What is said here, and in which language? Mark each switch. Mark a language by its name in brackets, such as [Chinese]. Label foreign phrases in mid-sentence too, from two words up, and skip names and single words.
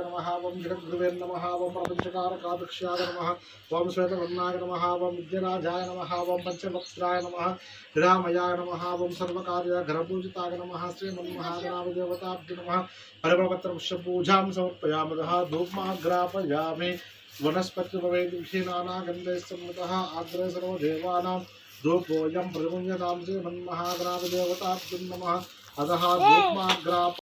[Sanskrit] నమః ఓం జగద్గురువే నమః ఓం ప్రపంచకారకాధ్యక్షాయ నమః ఓం శ్వేతవర్ణాయ నమః ఓం విద్యరాజాయ నమః ఓం పంచవక్త్రాయ నమః విరామయాయ నమః ఓం సర్వకార్య ఘనపూజితాయ నమః శ్రీమన్మహాగణాధిదేవతాభ్యో నమః పరిమళపత్రపుష్పూజాం సమర్పయామః ధూపమాగ్రాపయామి वनस्पतिभवेदीनानागन्धैस्सम्मतः आग्रे सर्वदेवानां धूपोऽयं प्रमुञ्जतां श्रीमन्महागणाधिदेवताभ्यो नमः अतः धूपमाग्राप